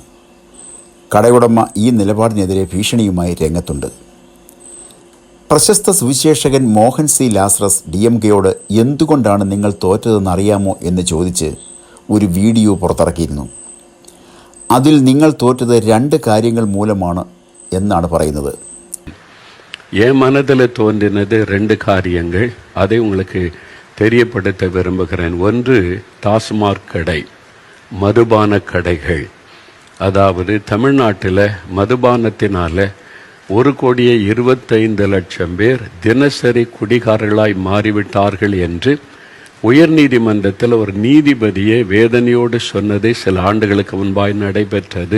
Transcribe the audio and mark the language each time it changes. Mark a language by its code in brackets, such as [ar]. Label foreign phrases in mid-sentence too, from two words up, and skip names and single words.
[ml] കടയുടമ ഈ നിലപാടിനെതിരെ ഭീഷണിയുമായി രംഗത്തുണ്ട്. പ്രശസ്ത സുവിശേഷകൻ മോഹൻ സി ലാസറസ് DMKയോട് എന്തുകൊണ്ടാണ് നിങ്ങൾ തോറ്റതെന്ന് അറിയാമോ എന്ന് ചോദിച്ച് ഒരു വീഡിയോ പുറത്തിറക്കിയിരുന്നു. അതിൽ നിങ്ങൾ തോറ്റത് 2 കാര്യങ്ങൾ മൂലമാണ് എന്നാണ് പറയുന്നത്. [ta] என் மனதில் தோன்றினது 2 காரியங்கள். அதை உங்களுக்கு தெரியப்படுத்த விரும்புகிறேன். ஒன்று, டாஸ்மாக் கடை, மதுபான கடைகள். அதாவது தமிழ்நாட்டில் மதுபானத்தினால 1,25,00,000 பேர் தினசரி குடிகாரர்களாய் மாறிவிட்டார்கள் என்று உயர்நீதிமன்றத்தில் ஒரு நீதிபதியை வேதனையோடு சொன்னது சில ஆண்டுகளுக்கு முன்பாய் நடைபெற்றது.